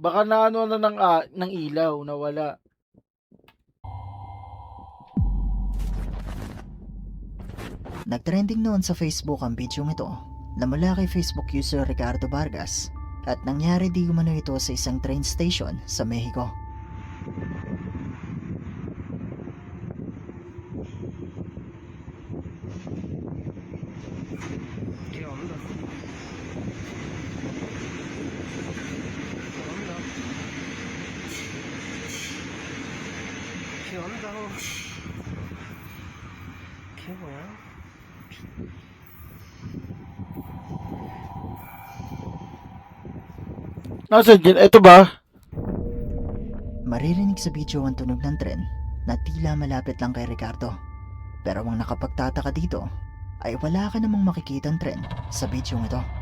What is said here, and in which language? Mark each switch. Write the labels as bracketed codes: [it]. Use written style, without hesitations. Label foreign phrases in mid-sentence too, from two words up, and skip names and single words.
[tl] Baka naano na ng ilaw, nawala. Nagtrending noon sa Facebook ang bidyong ito na mula kay Facebook user Ricardo Vargas at nangyari di umano ito sa isang [en] train station [tl] sa Mexico. [es] ¿Qué onda? ¿Qué onda? ¿Qué weá? [tl] Nasaan dyan? Ito ba? Maririnig sa video ang tunog ng tren na tila malapit lang kay Ricardo. Pero ang nakapagtataka dito ay wala ka namang makikitang tren sa bidyong ito.